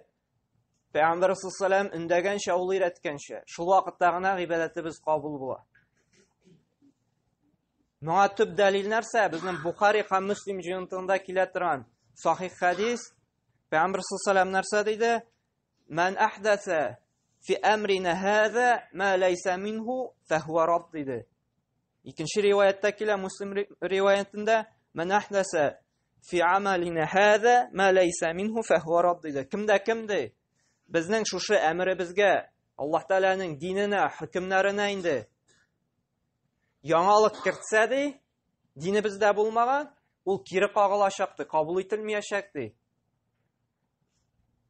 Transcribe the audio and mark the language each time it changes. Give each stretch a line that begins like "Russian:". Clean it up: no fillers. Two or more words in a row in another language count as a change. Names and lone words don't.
Tatar: Пәйгамбәр
Arabic: صلى الله عليه وسلم
Tatar: үндәгәнчә, ул өйрәткәнчә. Шул вакытта гына гыйбадәтебез кабул була. Моңа төп дәлил нәрсә? Безнең Бухари һәм Муслим җыентыгында килә торган сахих хадис. Пәйгамбер
Arabic: صلى الله عليه وسلم
Tatar: нәрсә диде?
Arabic: من أحدث في أمرنا هذا ما ليس منه فهو رد диде.
Tatar: Икенче риваятта килә, Муслим риваятында
Arabic: من أحدث في عملنا هذا ما ليس منه فهو رد
Tatar: диде. Кимдә кимде? Безнең шушы әмребезгә, Аллаһ Тәгаләнең диненә, хөкемнәренә инде яңалык кертсә ди, динебездә булмаган, ул кире кагылачак ди, кабул ителмәячәк ди.